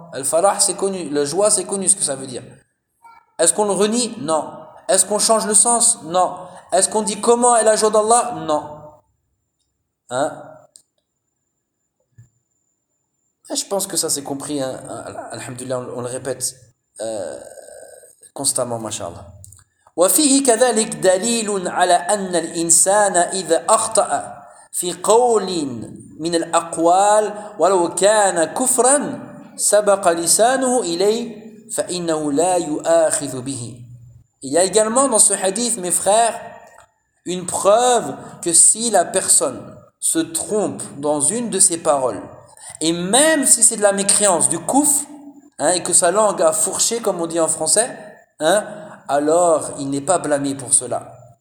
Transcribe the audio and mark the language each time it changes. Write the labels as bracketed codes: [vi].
[fr] Al-farah, c'est connu, la joie, c'est connu ce que ça veut dire. Est-ce qu'on le renie? Non. Est-ce qu'on change le sens? Non. Est-ce qu'on dit comment est la joie d'Allah? Non. Je pense que ça s'est compris, alhamdoulilah, on le répète constamment, mashallah. [ar] وفيه كذلك دليل على أن الإنسان إذا أخطأ في قول من الأقوال ولو كان كفرا سبق لسانه إليه فإنه لا يؤاخذ به. [fr] Il y a également dans ce hadith, mes frères, une preuve que si la personne se trompe dans une de ses paroles, et même si c'est de la mécréance, du kouf, et que sa langue a fourché, comme on dit en français, alors il n'est pas blâmé pour cela.